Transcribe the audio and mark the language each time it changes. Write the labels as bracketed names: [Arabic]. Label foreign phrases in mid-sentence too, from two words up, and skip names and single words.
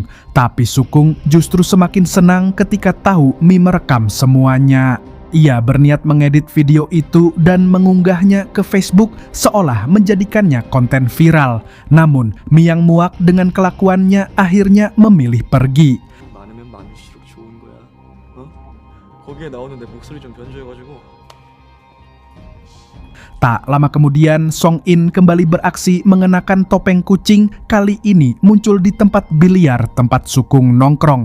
[Indonesian] Tapi Sukung justru semakin senang ketika tahu Mi merekam semuanya. Ia berniat mengedit video itu dan mengunggahnya ke Facebook seolah menjadikannya konten viral. Namun, Mi yang muak dengan kelakuannya akhirnya memilih pergi. [Korean] 많으면 많을수록 좋은 거야. 어? 거기에 나오는 내 목소리 좀 변조해가지고. [Indonesian] Tak lama kemudian, Song In kembali beraksi mengenakan topeng kucing. Kali ini muncul di tempat biliar tempat Sukung nongkrong.